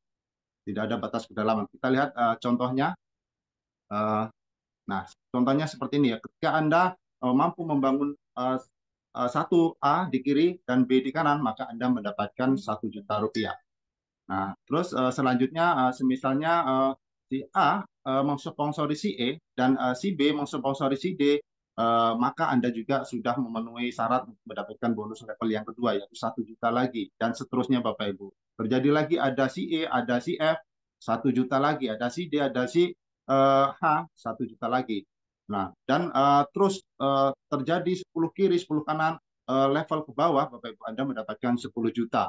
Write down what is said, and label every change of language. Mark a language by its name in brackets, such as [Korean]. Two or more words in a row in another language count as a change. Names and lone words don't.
[Indonesian] Tidak ada batas kedalaman. Kita lihat contohnya. Nah, contohnya seperti ini ya. Ketika Anda mampu membangun 1A di kiri dan B di kanan, maka Anda mendapatkan 1 juta rupiah. Nah, terus selanjutnya semisalnya si A mensponsori si E dan si B mensponsori si D, maka Anda juga sudah memenuhi syarat mendapatkan bonus level yang kedua, yaitu 1 juta lagi, dan seterusnya Bapak Ibu. Terjadi lagi ada si E, ada si F, 1 juta lagi, ada si D, ada si H, 1 juta lagi. Nah, dan terus terjadi 10 kiri, 10 kanan, level ke bawah, Bapak Ibu, Anda mendapatkan 10 juta.